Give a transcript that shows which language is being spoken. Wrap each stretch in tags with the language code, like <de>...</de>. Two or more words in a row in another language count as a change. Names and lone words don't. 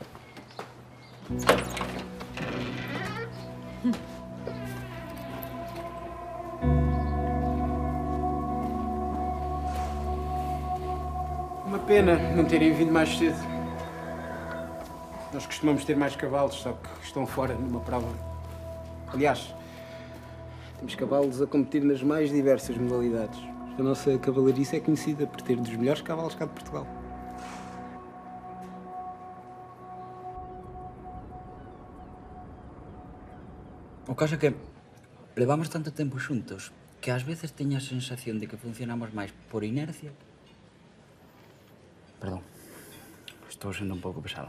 <pt>Uma pena não terem vindo mais cedo. Nós costumamos ter mais cavalos, só que estão fora numa prova. Aliás, temos cavalos a competir nas mais diversas modalidades. A nossa cavalariça é conhecida por ter dos melhores cavalos cá de Portugal.</pt> <gl>O caso é que levamos tanto tempo xuntos que ás veces teño a sensación de que funcionamos máis por inercia. Perdón, estou sendo un pouco pesado.</gl>